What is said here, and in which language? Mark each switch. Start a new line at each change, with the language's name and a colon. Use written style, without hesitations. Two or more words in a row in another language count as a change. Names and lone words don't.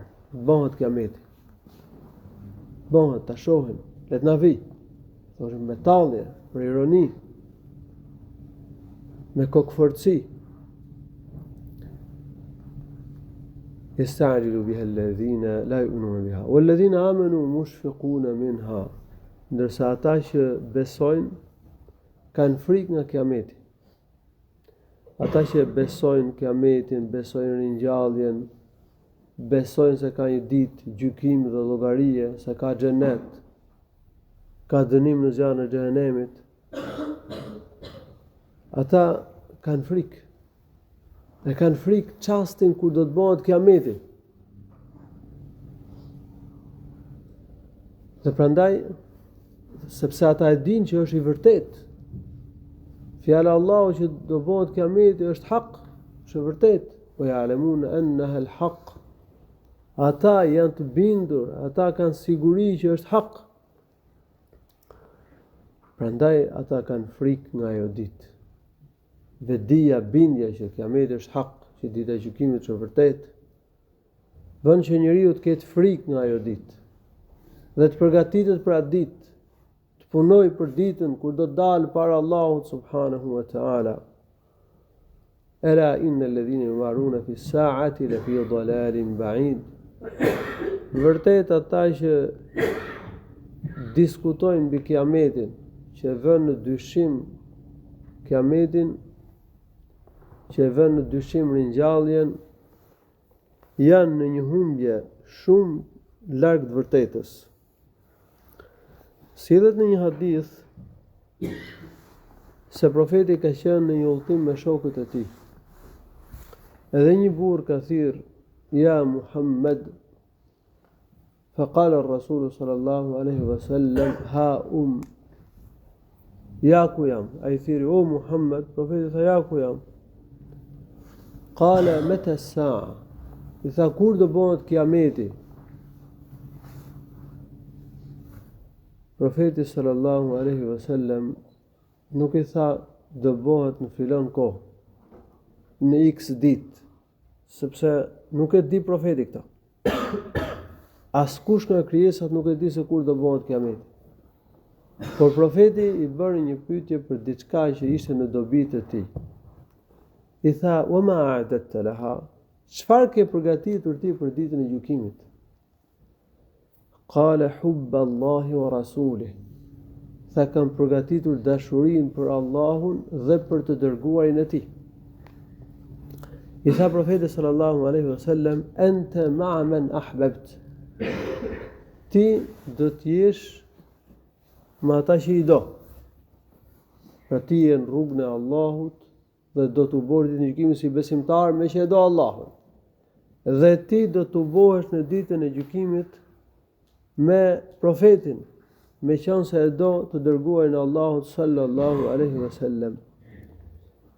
Albanian: Bëhet kiameti. Bëhet, ta shohim, le të na vijë. Thoshin me tallje, për ironi, me kokëforci.
Arabic: يستعجل بها الذين لا يؤمنون بها والذين آمنوا مشفقون منها.
Albanian: Ndërsa ata që besojnë kanë frikë nga kiameti. Ata që besojnë kiametin, besojnë ringjalljen, besojnë se ka një ditë gjykimi dhe llogarie, se ka xhenet, ka dënim në zjarrin e xhehenemit. Ata kanë frikë. Dhe kanë frikë çastin kur do të bëhet kiameti. Dhe prandaj sepse ata e dinë që është i vërtet. Fjala e Allahut që do bëhet kiameti është hak, është e vërtet.
Arabic: ويعلمون أنها الحق.
Albanian: Ata janë të bindur, ata kanë siguri që është hak. Prandaj ata kanë frikë nga ajo ditë. Vedia, bindja që kiameti është hak, që dita e gjykimit është e vërtet, bën që njeriu të ketë frikë nga ajo ditë dhe të përgatitet për atë ditë. Punoj për ditën kur do të dalë para Allahut
Arabic: سبحانه وتعالى. ألا إن الذين يمارون في الساعة لفي ضلال بعيد.
Albanian: Vërtet ata që diskutojnë mbi kiametin, që vënë në dyshim kiametin, që vënë në dyshim ringjalljen, janë në një humbje shumë larg të vërtetës. Sillet në një hadith se profeti ka qenë në një udhtim me shokët e tij. Edhe një burr ka thirr, ja Muhammed,
Arabic: فقال الرسول صلى الله عليه وسلم,
Albanian: ha ja ku jam. Ai thiri, o Muhammed, profeti tha, ja ku jam.
Arabic: قال متى الساعة.
Albanian: I tha, kur do bëhet kiameti? Profeti
Arabic: صلى الله عليه وسلم
Albanian: nuk i tha do bëhet në filon kohë, në X ditë, sepse nuk e di profeti këtë. Askush nga krijesat nuk e di se kur do bëhet kiameti. Por profeti i bëri një pyetje për diçka që ishte në dobitë e tij. I tha,
Arabic: "وما أعددت لها?"
Albanian: Çfarë ke përgatitur ti për ditën e gjykimit?
Arabic: قال حب الله ورسوله.
Albanian: Tha, kam përgatitur dashurinë për Allahun dhe për të dërguarin e tij. I tha profeti
Arabic: صلى الله عليه وسلم، أنت مع من أحببت.
Albanian: Ti do të jesh me ata që i do. Pra ti je në rrugën e Allahut dhe do të bësh ditën e gjykimit si besimtar me që e do Allahun. Dhe ti do të bëhesh në ditën e gjykimit me profetin, me qënë se e do të dërguarin e Allahut
Arabic: صلى الله عليه وسلم.